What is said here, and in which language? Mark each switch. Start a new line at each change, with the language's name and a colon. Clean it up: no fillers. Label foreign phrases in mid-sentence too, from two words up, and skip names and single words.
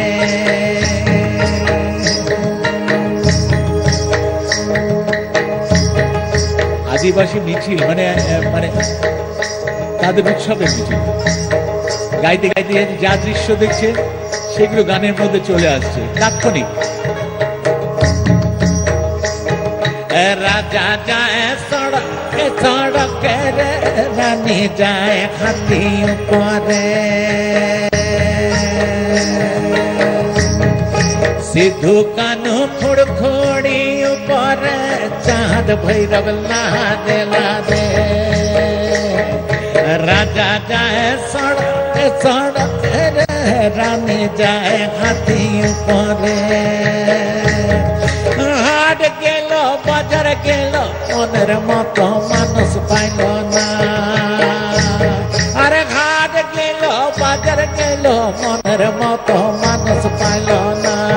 Bangla: আদিবাসী মিছিল মানে মানে তাদের উৎসবের মিছিল, গাইতে গাইতে যা দৃশ্য দেখছে সেগুলো গানের মধ্যে চলে আসছে তাৎক্ষণিক।
Sadri: राजा जाए सड़क सड़क रानी जाए हाथी परे। सिद्धू कानू खुड़खुड़ी ऊपर चाँद भैरव लादे लादे। राजा जाए सड़क सड़क रानी जाए हाथी परे।
Bangla: হাট গেলো বাজার গেলো মনের মতো মানুষ পাইল না। আরে ঘাট গেল বাজার গেল মনের মতো মানুষ পাইল না।